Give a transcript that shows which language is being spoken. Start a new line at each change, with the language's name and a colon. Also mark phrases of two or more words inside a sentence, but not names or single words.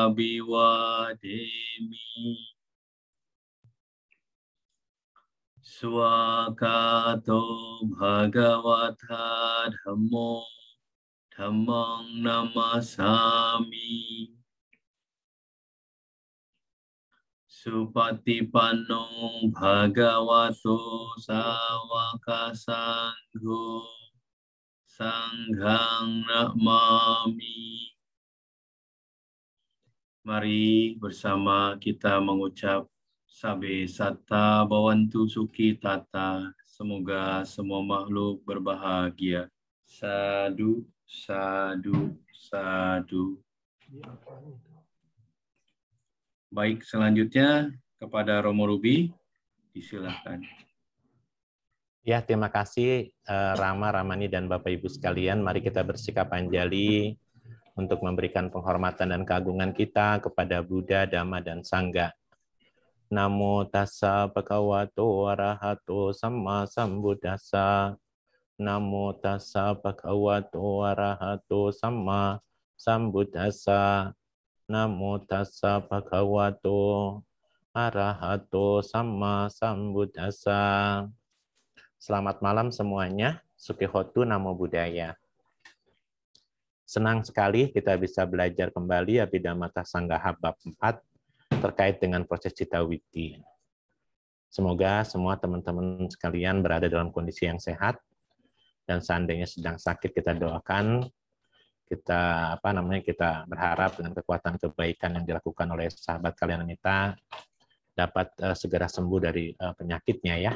Pali: Abhiwademi Swakato Bhagavata Dhammo Dhammang Namasami Supatipanno Bhagavato Sawaka Sangho Sanghang Namami.
Indonesian: Mari bersama kita mengucap
Pali: Sabe Satta Bhavantu Sukhi Tata.
Indonesian: Semoga semua makhluk berbahagia.
Pali: Sadu, sadu, sadu.
Indonesian: Baik, selanjutnya kepada Romo Ruby, disilakan. Ya, terima kasih Rama, Ramani, dan Bapak Ibu sekalian. Mari kita bersikap anjali untuk memberikan penghormatan dan keagungan kita kepada Buddha, Dhamma, dan Sangha.
Pali: Namo tassa bhagavato arahato samma sambuddhassa. Namo tassa bhagavato arahato samma sambuddhassa. Namo tassa bhagavato arahato samma sambuddhassa.
Indonesian: Selamat malam semuanya.
Pali: Sukihotu Namo Buddhaya.
Indonesian: Senang sekali kita bisa belajar kembali Abhidhamma Sanggaha bab 4 terkait dengan proses
Pali: Citta Witi.
Indonesian: Semoga semua teman-teman sekalian berada dalam kondisi yang sehat, dan seandainya sedang sakit kita doakan, kita berharap dengan kekuatan kebaikan yang dilakukan oleh sahabat kalian kita dapat segera sembuh dari penyakitnya ya.